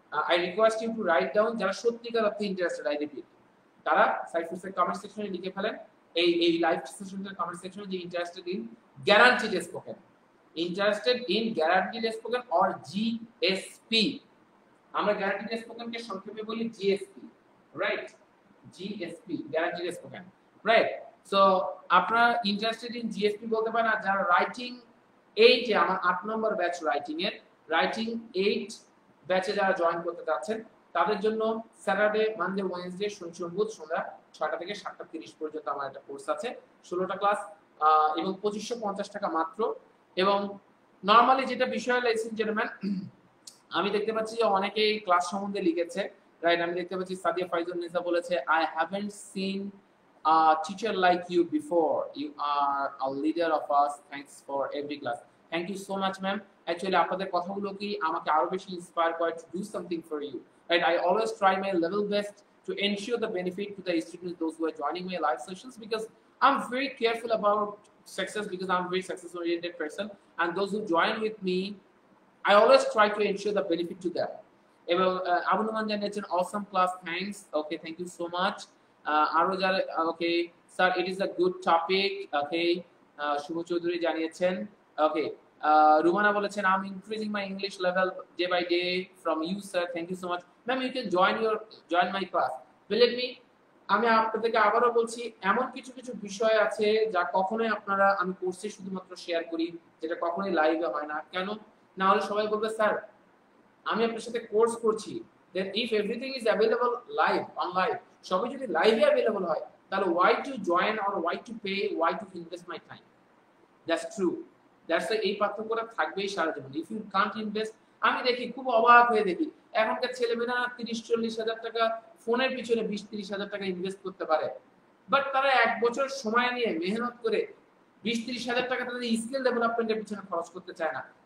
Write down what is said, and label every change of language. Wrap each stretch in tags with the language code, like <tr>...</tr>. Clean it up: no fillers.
<en>I request you to write down,</en> <bn>যারা সত্যিকার অর্থে ইন্টারেস্টেড,</bn> <en>I repeat,</en> <bn>তারা সাইফুরসের কমেন্ট সেকশনে লিখে ফেলেন, এই লাইভ সেশনের কমেন্ট সেকশনে যে</bn> <en>Interested in guaranteed spoken, interested in guaranteed spoken or GSP.</en> <bn>আমরা গ্যারান্টিড স্পোকেনকে সংক্ষেপে বলি GSP,</bn> <en>Right? GSP, guaranteed spoken, right? So</en> <bn>আপনারা</bn> <en>interested in GSP</en> <bn>বলতে পারেন। আর যারা রাইটিং 8 এ আমার 8 নম্বর ব্যাচ রাইটিং এর রাইটিং 8 ব্যাচে যারা জয়েন করতে যাচ্ছেন তাদের জন্য</bn> <en>Saturday, Monday, Wednesday,</en> <bn>শনি, বুধ সন্ধ্যা 6টা থেকে 7টা 30 পর্যন্ত আমার একটা কোর্স আছে, 16টা ক্লাস এবং 2550 টাকা মাত্র। এবং নরমালি যেটা বিষয়</bn> <en>ladies and gentlemen,</en> <bn>আমি দেখতে পাচ্ছি যে অনেকেই ক্লাস সম্বন্ধে লিখেছে,</bn> <en>Right?</en> <bn>আমি দেখতে পাচ্ছি</bn> <en>Sadia Faizun Nisa</en> <bn>বলেছে,</bn> <en>I haven't seen a teacher like you before. You are a leader of us. Thanks for every class. Thank you so much, ma'am. Actually,</en> <bn>আপনাদের কথাগুলো কি আমাকে আরো বেশি ইন্সপায়ার করে</bn> <en>to do something for you. Right? I always try my level best to ensure the benefit to the students, those who are joining my live sessions, because I'm very careful about success, because I'm a very success-oriented person, and those who join with me, I always try to ensure the benefit to them.</en> <bn>এবং</bn> <en>Abu Numan</en> <bn>জানিয়েছেন</bn> <en>awesome class, thanks. Okay, thank you so much.</en> <bn>আরো যারা</bn> <en>Okay sir, it is a good topic. Okay, Shubho Chowdhury</en> <bn>জানিয়েছেন।</bn> <en>okay, Rumana</en> <bn>বলেছেন</bn> <en>I am increasing my English level day by day from you sir, thank you so much. Ma'am, you can join my class. Believe me,</en> <bn>আমি আপনাদেরকে আবারও বলছি, এমন কিছু কিছু বিষয় আছে যা কখনোই আপনারা আমি কোর্সে শুধুমাত্র শেয়ার করি, যেটা কখনোই লাইভে হয় না। কেন? না হলে সবাই বলবে স্যার আমি আপনার সাথে কোর্স করছি,</bn> <en>then if everything is available live on live,</en> <bn>সবই যদি লাইভে अवेलेबल হয়, তাহলে</bn> <en>why to join or why to pay, why to invest my time? That's true. That's the</en> <bn>এই পার্থক্যটা থাকবেই সারা জীবন।</bn> <en>if you can't invest,</en> <bn>আমি দেখি খুব অবাক হয়ে দেখি এখনকার ছেলেমেয়েরা 30-40 হাজার টাকা ফোনের পিছনে 20-30 হাজার টাকা ইনভেস্ট করতে পারে,</bn> <en>but</en> <bn>তারা এক বছর সময় নিয়ে মেহনত করে 20-30 হাজার টাকা তাদের স্কিল ডেভেলপমেন্টের পিছনে খরচ করতে চায় না।</bn>